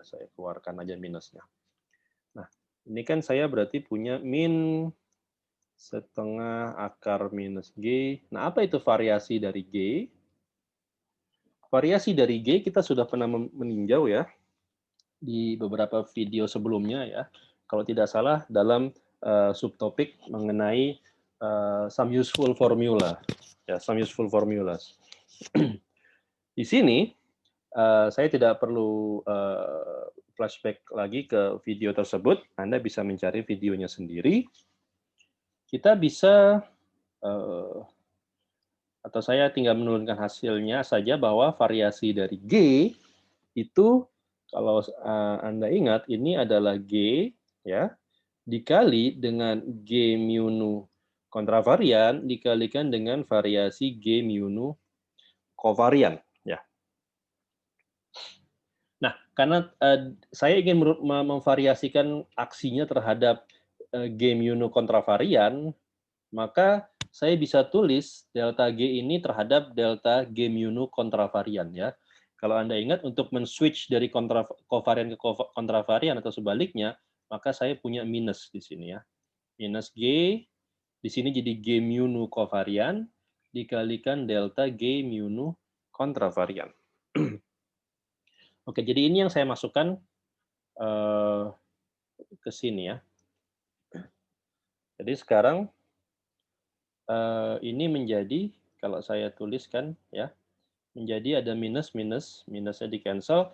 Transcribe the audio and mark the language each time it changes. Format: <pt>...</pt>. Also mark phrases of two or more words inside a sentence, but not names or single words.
<id>Saya keluarkan aja minusnya. Nah, ini kan saya berarti punya min setengah akar minus G. Nah, apa itu variasi dari G? Variasi dari G kita sudah pernah meninjau ya. di beberapa video sebelumnya ya. Kalau tidak salah dalam subtopik mengenai</id> <en>some useful formula,</en> <id>ya,</id> <en>some useful formulas.</en> <id>Di sini saya tidak perlu flashback lagi ke video tersebut. Anda bisa mencari videonya sendiri. Kita bisa atau saya tinggal menurunkan hasilnya saja bahwa variasi dari G itu kalau Anda ingat ini adalah G ya dikali dengan G mu nu kontravarian dikalikan dengan variasi G mu nu kovarian ya. Nah, karena saya ingin memvariasikan aksinya terhadap G mu nu kontravarian, maka saya bisa tulis delta G ini terhadap delta G mu nu kontravarian ya. Kalau Anda ingat untuk men-switch dari kovarian ke kontravarian atau sebaliknya, maka saya punya minus di sini ya. Minus G, di sini jadi G mu nu kovarian, dikalikan delta G mu nu kontravarian. Oke, jadi ini yang saya masukkan ke sini ya. Jadi sekarang ini menjadi, kalau saya tuliskan ya, menjadi ada minusnya di cancel.</id>